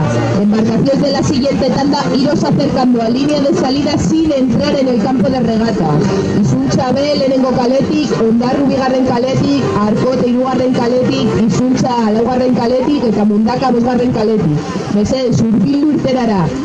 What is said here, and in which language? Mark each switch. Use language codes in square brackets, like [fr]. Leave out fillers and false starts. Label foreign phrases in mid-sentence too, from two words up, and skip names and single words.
[es] Embarcaciones de la siguiente tanda iros acercando a línea de salida sin entrar en el campo de regata. [eu] Izuntza B, lehenengo kaletik, Ondarru bigarren kaletik, Arkote hirugarren kaletik, Izuntza laugarren kaletik eta Mundaka bosgarren kaletik. Mesedez hurbildu urterara.